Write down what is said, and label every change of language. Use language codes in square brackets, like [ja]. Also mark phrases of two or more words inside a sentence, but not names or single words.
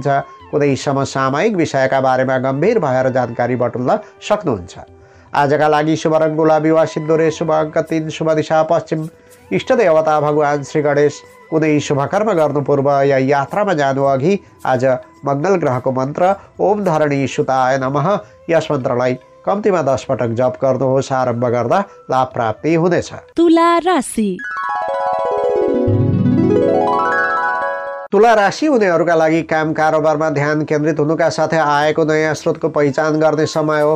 [ne] कुनै समसामयिक विषयका बारेमा गम्भीर भएर जानकारी बटुल्न सक्नुहुन्छ। आजका लागि शुभ रङ गुलाबी वा सिन्दुरे, शुभ अङ्क 3, शुभ दिशा पश्चिम, इष्ट देवता भगवान श्री गणेश। कुनै शुभ कर्म गर्नु पूर्व या यात्रामा जानु अघि आज मङ्गल ग्रहको मन्त्र [sa] ओम धरणी सुताय नमः [ne] यस मन्त्रलाई कम्तीमा 10 पटक जप गर्नुहोस्। आरम्भ गर्दा लाभ प्राप्ति हुनेछ। तुला राशि। तुला राशि हुनेहरूका लागि काम कारोबारमा ध्यान केन्द्रित हुनुका साथै आएको नयाँ स्रोतको पहिचान गर्ने समय हो।